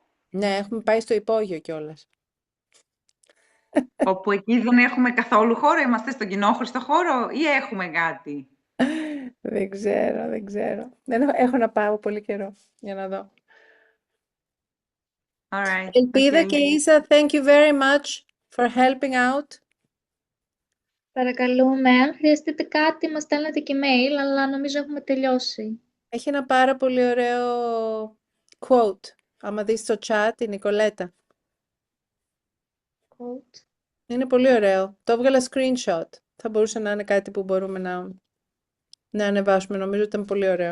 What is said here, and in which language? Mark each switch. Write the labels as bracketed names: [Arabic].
[Greek] Ναι, έχουμε πάει στο υπόγειο κιόλας. Όπου εκεί δεν έχουμε καθόλου χώρο, είμαστε στον κοινόχρηστο χώρο ή έχουμε κάτι. Δεν ξέρω. Έχω να πάω πολύ καιρό για να δω. [English] All right. [Greek] Ελπίδα [English] Okay. και Ίσα, thank you very much for helping out. [Greek] Παρακαλούμε, αν χρειαστείτε κάτι, μας στέλνετε και email, αλλά νομίζω έχουμε τελειώσει. Έχει ένα πάρα πολύ ωραίο quote. Άμα δεις στο chat, η Νικολέτα. [English] Quote. [Greek] Είναι πολύ ωραίο. Το έβγαλα screenshot. Θα μπορούσε να είναι κάτι που μπορούμε να ανεβάσουμε. Νομίζω ότι ήταν πολύ ωραίο.